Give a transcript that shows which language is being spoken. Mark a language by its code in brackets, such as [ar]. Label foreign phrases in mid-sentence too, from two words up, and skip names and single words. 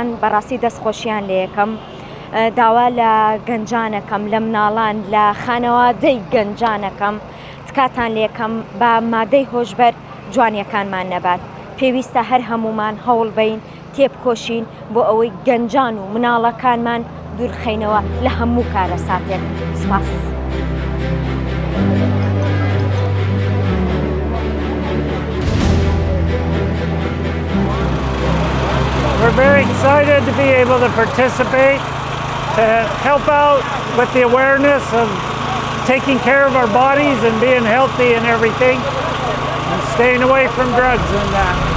[ckb] بەڕاستی دەستخۆشیان لە یەکەم داوا لە گەنجانەکەم لە مناڵان لە خانەوادەی گەنجانەکەم تکاتان لە یەکەم بە مادەی هۆشبەر جوانیەکانمان نەبات. پێویستە هەر هەمومان هەوڵ بین تێبکۆشین بۆ ئەوەی گەنجان و مناڵەکانمان دوورخەینەوە لە هەموو کارە ساتێک. سپاس. [en] We're very excited to be able to participate, to help out with the awareness of taking care of our bodies and being healthy and everything, and staying away from drugs and that.